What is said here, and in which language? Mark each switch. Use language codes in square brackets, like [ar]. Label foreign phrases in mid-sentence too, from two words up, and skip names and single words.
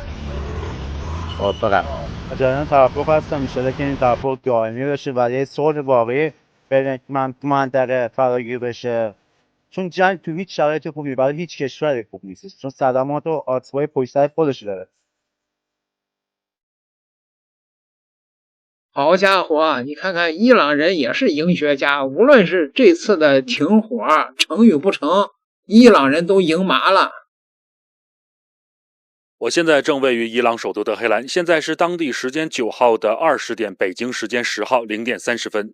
[fa] موافقم. جریان توافق هستم انشالله که این توافق دائمی بشه و یه صلح واقعی بین منطقه فراگیر بشه، چون جنگ تو هیچ شرایط خوبی برای هیچ کشوری خوب نیست، چون صدمات و آسیب‌های پشت سر خودش داره. [zh] 好家伙，你看看伊朗人也是赢学家，无论是这次的停火成与不成，伊朗人都赢麻了。我现在正位于伊朗首都德黑兰，现在是当地时间9号的20点，北京时间10号0点30分。